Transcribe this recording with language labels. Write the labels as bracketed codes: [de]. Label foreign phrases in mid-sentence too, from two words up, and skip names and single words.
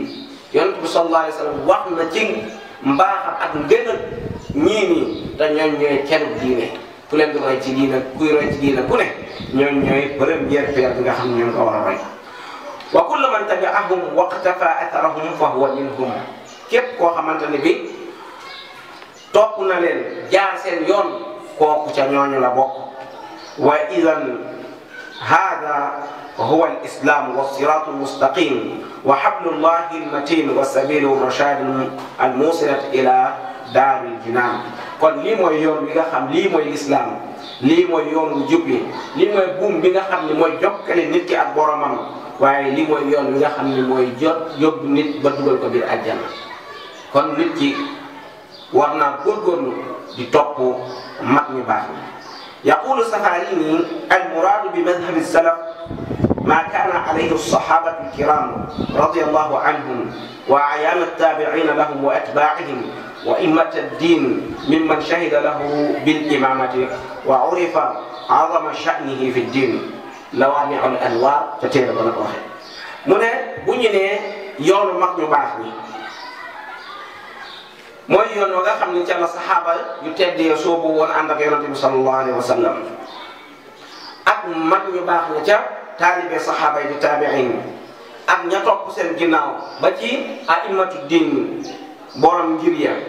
[wo] yonent bi [ar] صلى الله عليه وسلم [wo] wax na ci mbaaxam ak ngënal ñii nii te ñooñ ñooy kenn diine ku leen di roy ci diine kuy roy ci diine ku ne ñooñ ñooy [fr] première pierre [wo] bi nga xam ne ñoo ko war a roy. [ar] وكل من تبعهم واقتفى آثارهم فهو منهم. [wo] képp koo xamante ne bi topp na leen jaar seen yoon kooku ca ñooñu la bokk. [ar] وإذن هذا هو الإسلام وصراط المستقيم وحبل الله المتين وسبيل الرشاد الموصلة إلى دار الجنان. [wo] kon lii mooy yoon bi nga xam lii mooy l'islam lii mooy yoon wu jub bi lii mooy buum bi nga xam ne mooy jokkale nit ki ak boromam waaye lii mooy yoon bi nga xam ne mooy yóbbu nit ba dugal ko biir àjjana. kon nit ki war naa góorgóorlu di topp mag ñu baax ñi. [ar] يقول السفاريني المراد بمذهب السلف ما كان عليه الصحابة الكرام رضي الله عنهم وأعيان التابعين لهم وأتباعهم وأئمة الدين ممن شهد له بالإمامة وعرف عظم شأنه في الدين لوامع الأنوار [wo] ca téere ba la ko waxee. mu ne bu ñu nee yoonu mag ñu baax ñi mooy yoon wa nga xam ne ca la saxaaba yu teddee soobu woon ànd ak yonente bi [ar] صلى الله عليه وسلم [wo] ak mag ñu baax ña ca taalibe saxaaba yi di taabiin ak ña topp seen ginnaaw ba ci [ar] أئمة الدين [wo] borom ngir ya